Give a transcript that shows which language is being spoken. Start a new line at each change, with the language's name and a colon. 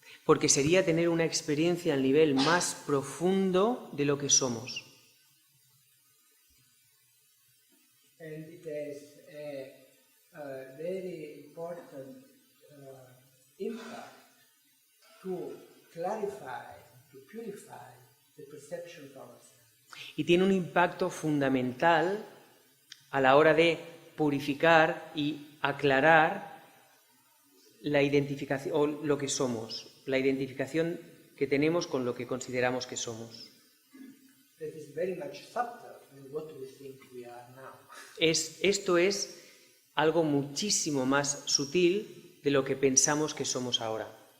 Spanish: porque sería tener una experiencia al nivel más profundo de lo que somos.
English: And it has a very important impact to clarify, to purify the perception of ourselves.
Spanish: Y tiene un impacto fundamental a la hora de purificar y aclarar la identificación o lo que somos, la identificación que tenemos con lo que consideramos que somos.
English: That is very much subtle than what we think we are now.
Spanish: Esto es algo muchísimo más sutil de lo que pensamos que somos ahora.